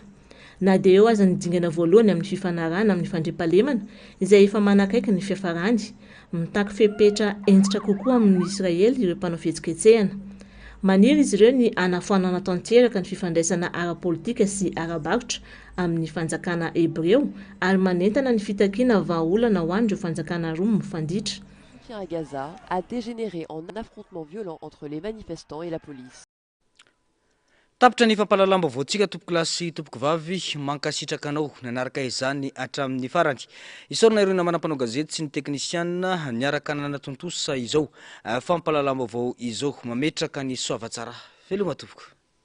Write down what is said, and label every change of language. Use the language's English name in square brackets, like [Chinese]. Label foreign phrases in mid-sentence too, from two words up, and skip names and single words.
[Malagasy] Na dia eo aza nidingana voalohany amin'ny fifanarana amin'ny fandriampahalemana izay efa manakaiky ny fiafarany mitaky fepetra entitra kokoa amin'ny Israely ireo mpanao fihetsiketsehana. Maniry izy ireo ny anafoanana tanteraka ny fifandraisana ara-politika sy ara-barotra amin'ny fanjakana Hebreo ary manentana ny fitakiana vahaolana ho an'ireo fanjakana roa mifanditra. [French] À Gaza a dégénéré en un affrontement violent entre les manifestants et la police. [Malagasy] Tapitra ny fampalalamba voatsika tompoko lahy sy tompoko vavy mankasitraka anao nanaraka izany hatramin'ny farany. Isorona ireo namana-panao gazety sy ny teknisiana niaraka nanatontosa izao fampalalamba vao izao mametraka ny soavatsara. Veloma tompoko.